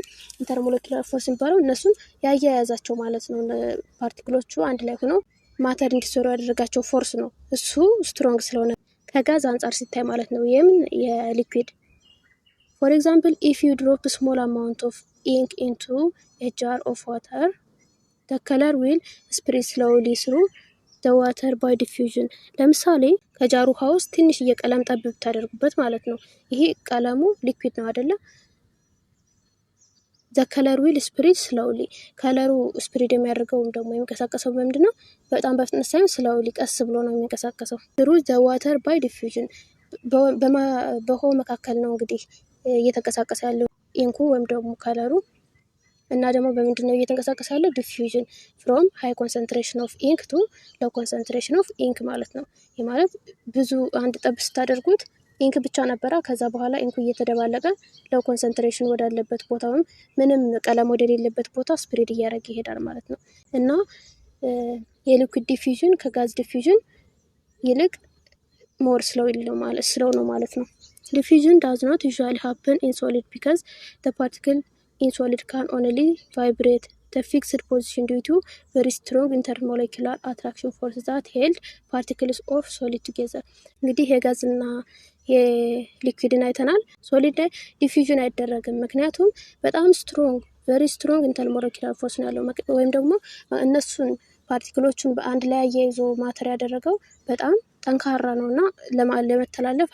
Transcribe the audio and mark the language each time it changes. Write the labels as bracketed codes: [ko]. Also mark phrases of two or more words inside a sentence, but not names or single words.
[en] intermolecular force [am] የሚባለው እነሱን ያያያዛቸው ማለት ነው። ፓርቲክሎቹ አንድ ላይ ሆነው ማተር እንዲሰሩ ያደረጋቸው ፎርስ ነው። እሱ ስትሮንግ ስለሆነ ከጋዝ አንጻር ሲታይ ማለት ነው። የምን የሊኩዊድ [en] for example if you drop small amount of ink into a jar of water the color will spread slowly through the water by diffusion። [am] ለምሳሌ ከጃሩ ውሃ ውስጥ ትንሽዬ ቀለም ጠብ ብታደርጉበት ማለት ነው። ይሄ ቀለሙ ሊኩዊድ ነው አይደለ? [en] the color will spread slowly። [am] ከለሩ ስፕሪድ የሚያደርገው ደግሞ የሚንቀሳቀሰው በምንድነው? በጣም በፍጥነት ሳይሆን slowly ቀስ ብሎ ነው የሚንቀሳቀሰው። [en] through the water by diffusion። [am] በውሃው መካከል ነው እንግዲህ እየተንቀሳቀሰ ያለው ኢንኩ ወይም ደግሞ ከለሩ እና ደግሞ በምንድነው እየተንቀሳቀሰ ያለው? [en] diffusion from high concentration of ink to low concentration of ink [am] ማለት ነው። ይህ ማለት ብዙ አንድ ጠብ ስታደርጉት ኢንክ ብቻ ነበረ። ከዛ በኋላ ኢንኩ እየተደባለቀ [en] low concentration [am] ወዳለበት ቦታ ወይም ምንም ቀለም ወደሌለበት ቦታ ስፕሬድ እያደረገ ይሄዳል ማለት ነው። እና የሊኩዊድ ዲፊውዥን ከጋዝ ዲፊውዥን ይልቅ [en] more slow [am] ነው ማለት ነው። [en] diffusion does not usually happen in solid because the particle in solid can only vibrate the fixed position due to very strong intermolecular attraction force that held particles of solid together። [am] እንግዲህ የጋዝና የሊኩዊድን አይተናል። ሶሊድ ላይ ዲፊውዥን አይደረግም፣ ምክንያቱም በጣም [en] very strong intermolecular force [am] ነው ያለው። ወይም ደግሞ እነሱን ፓርቲክሎቹን በአንድ ላይ አያይዞ ማተር ያደረገው በጣም ጠንካራ ነውና ለመተላለፍ